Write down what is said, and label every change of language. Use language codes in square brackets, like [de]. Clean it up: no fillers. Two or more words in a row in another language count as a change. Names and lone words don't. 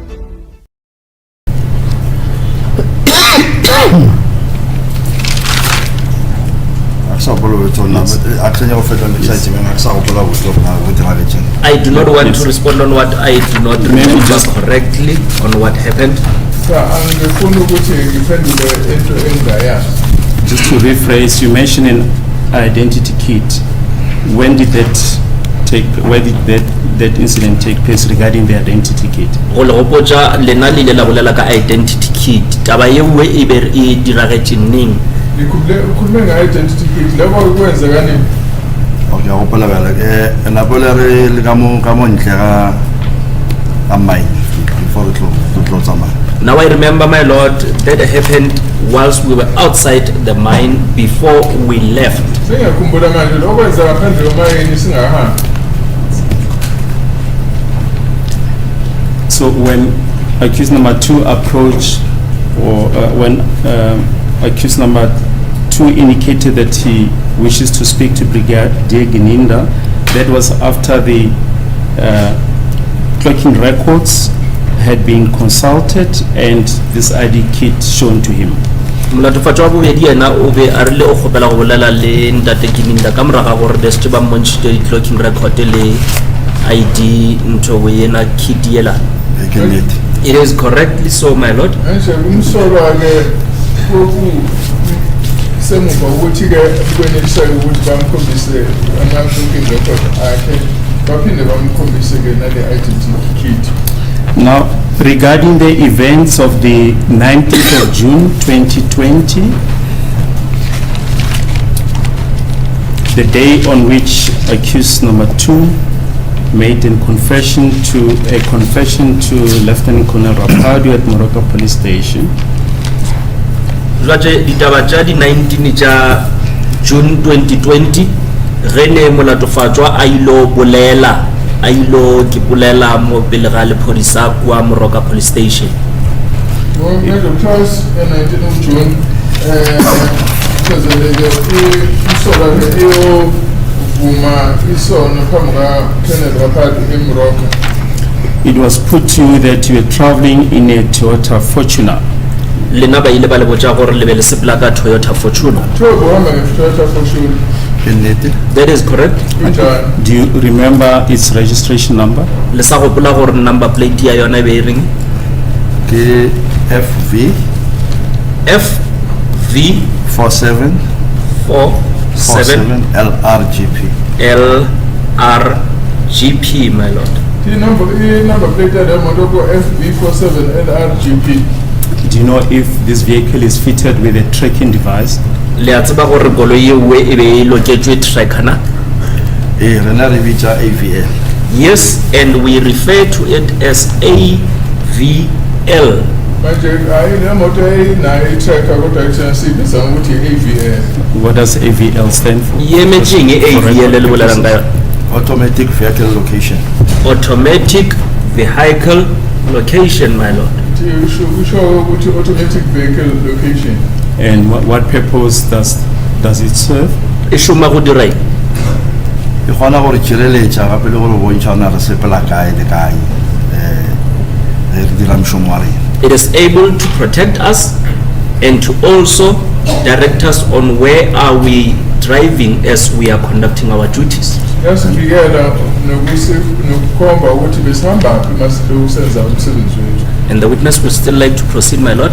[en] I do not want to respond on what I do not remember correctly on what happened. Just to rephrase, you mentioned an identity kit. When did where did that incident take place regarding the identity kit? [nso] Go le gopotsa lena le ile la bolela ka [en] identity kit [nso] taba ye nngwe e be e diragetše neng. [zu] Khulume nge- [en] identity kit [zu] lebo kwenzeka nini? [en] Okay, I hope before the close of mine. Now I remember, my lord, that happened whilst we were outside the mine before we left. [zu] Singakhumbula manje lokwenza ngaphandle kwemayini singahambi. [en] So when accused number 2 approached, or when accused number 2 indicated that he wishes to speak to Brigadier Gininda, that was after the clocking records had been consulted and this ID kit shown to him. [nso] Molatofatšwa wa bobedi yena o be a rile o kgopela go bolela le ntate Kininda ka moraga gore the setse ba mmontšhitše di- [en] clocking record [nso] le ID ntho yena kit yela. [en] It is correctly so, my lord. [zu] Manje umsolwa-ke semuva ukuthi-ke kweneliseke ukuthi bamkhombise ama- [en] clocking record [zu] akhe baphinde bamkhombise-ke nale- [en] identity kit. Now, regarding the events of the 19th of June 2020, the day on which accused number 2 made a confession to Lieutenant Colonel Rapadio at Moroka Police Station. [nso] Jwale ditaba tša di 19 tša June 2020 ge ne molatofatšwa a ilo bolela a ilo ke bolela mo pele ga lephodisa kwa Moroka Police Station. [en] Well, because in 19th of June, because it was put to you that you were traveling in a Toyota Fortuner. [nso] Lena ba ile ba le botša gore le be le sepela ka Toyota Fortuner. [en] That is correct. Do you remember its registration number? [nso] Le sa gopola gore [en] number plate [nso] ya yona e be e reng? [en] FV FV 47 LRGP. LRGP, my lord. The number plate at the motor FB47 LRGP. Do you know if this vehicle is fitted with a tracking device? [nso] Le a tseba gore koloi e we e be e loketšwe tracker na? Rena re bitsa AVL. [en] Yes, and we refer to it as AVL. What does AVL stand for? [nso] Yemetšeng e AVL le bolelang ka yona? [en] Automatic vehicle location. Automatic vehicle location, my lord. Automatic vehicle location. And what purpose does it serve? [nso] E šoma go dira eng? E kgona gore tšireletša gape le gore bontšha ona re sepela kae le kae re dira mošomo wa rena. [en] It is able to protect us and to also direct us on where are we driving as we are conducting our duties. And the witness would still like to proceed, my lord.